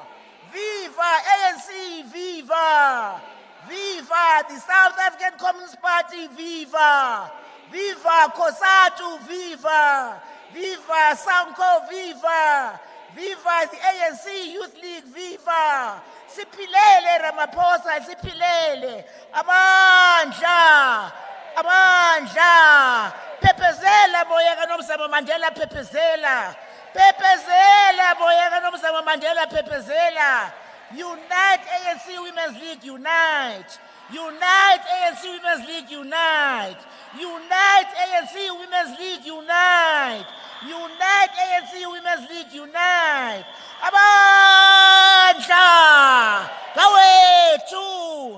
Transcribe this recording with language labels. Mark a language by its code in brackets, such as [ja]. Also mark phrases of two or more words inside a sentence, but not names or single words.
[en] Viva ANC, viva! Viva the South African Communist Party, viva! Viva COSATU, viva! Viva SANCO, viva! Viva the ANC Youth League, viva! [xh] Sipilele Ramaphosa, sipilele! Amandla! Amandla! Pepezela boya kaNomzamo Mandela, pepezela! Pepezela boya kaNomzamo Mandela, pepezela! [en] Unite ANC Women's League, unite! Unite ANC Women's League, unite! Unite ANC Women's League, unite! Unite ANC Women's League, unite! [xh] Amandla! Gawethu!